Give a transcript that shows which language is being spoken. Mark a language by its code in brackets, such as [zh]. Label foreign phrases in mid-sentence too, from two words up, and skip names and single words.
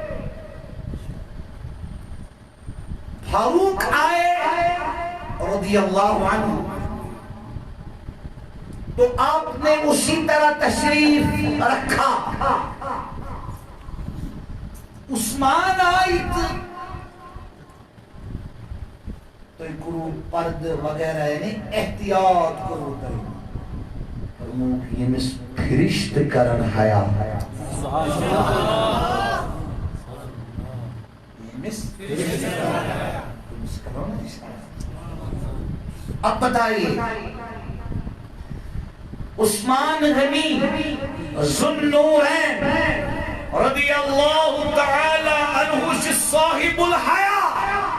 [ur] فاروق آئے [ar] رضی اللہ عنہ [ur] تو آپ نے اسی طرح تشریف رکھا عثمان آئی تو کرو پرد وغیرہ یعنی احتیاط کرو [ks] فرموک یہ مس پھرشت کرن حیا [ur] اب بتائیے عثمان غنی ذوالنورین [ar] رضی اللہ تعالی عنہ [ur] سے صاحب الحیا